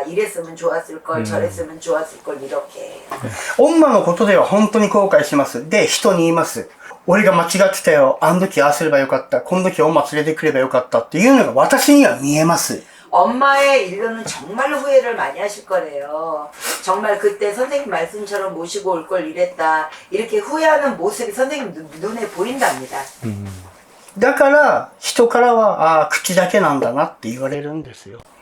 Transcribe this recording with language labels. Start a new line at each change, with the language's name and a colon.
Korean: 이랬으면 좋았을 걸, 저랬으면 좋았을 걸, 이렇게.
Japanese: 女のことでは本当に後悔します。で、人に言います。俺が間違ってたよ。あの時ああすればよかった。この時女連れてくればよかったっていうのが私には見えます。
Korean: 엄마의 일로는 정말 후회를 많이 하실 거래요. 정말 그때 선생님 말씀처럼 모시고 올 걸 이랬다, 이렇게 후회하는 모습이 선생님 눈에 보인답니다.
Japanese: だから、人からは、口だけなんだなって言われるんですよ。